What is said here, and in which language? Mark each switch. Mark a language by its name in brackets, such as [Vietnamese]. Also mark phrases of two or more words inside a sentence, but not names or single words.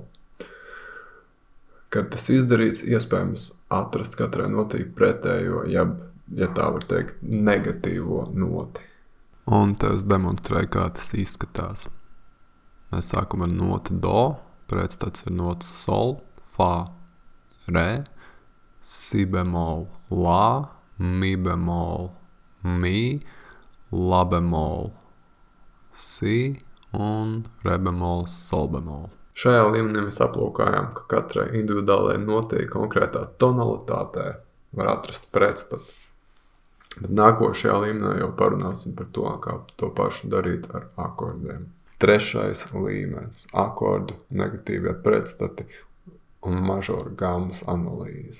[Latvian] Kad tas izdarīts, iespējams atrast katrai notī pretējo, ja tā var teikt, negatīvo noti. Un te es demonstrēju, kā tas izskatās. Mēs sākam ar noti do, pretstats ir notis sol, fa, re, si bemol, la, mi bemol, mi, la bemol, si un re bemol, sol bemol. Šajā līmenī mēs aplūkājām, ka katrai individuālajai notei konkrētā tonalitātē var atrast pretstatu. Bet nākošajā līmenī jau parunāsim par to, kā to pašu darīt ar akordiem. Trešais līmenis – akordu negatīvie pretstati un mažoru gammas analīze.